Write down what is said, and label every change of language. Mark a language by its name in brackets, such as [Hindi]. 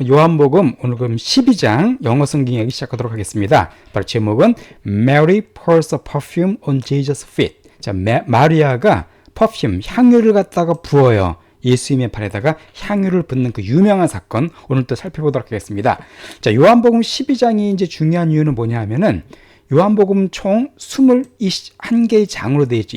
[Korean] 요한복음 오늘 그럼 12장 영어 성경 이야기 시작하도록 하겠습니다. 바로 제목은 [English] Mary pours a perfume on Jesus' feet. [Korean] 자, 마리아가 퍼퓸, 향유를 갖다가 부어요. 예수님의 발에다가 향유를 붓는 그 유명한 사건 오늘 또 살펴보도록 하겠습니다. 자, 요한복음 12장이 이제 중요한 이유는 뭐냐 하면은 요한복음 총 21개의 장으로 되어 있죠.